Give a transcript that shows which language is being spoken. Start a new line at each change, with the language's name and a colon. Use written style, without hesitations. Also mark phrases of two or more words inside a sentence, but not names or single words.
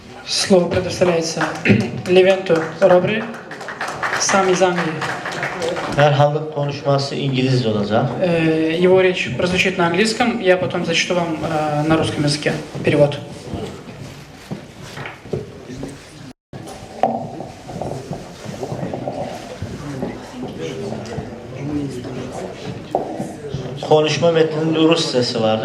Russian: Слово предоставляется Левенту Робри, сам из Англии.
Turkish: Merhabalık konuşması İngilizce olacak.
Russian: Его речь прозвучит на английском, я потом зачту вам на русском языке перевод.
Turkish: Konuşma metninin Rusçası vardır.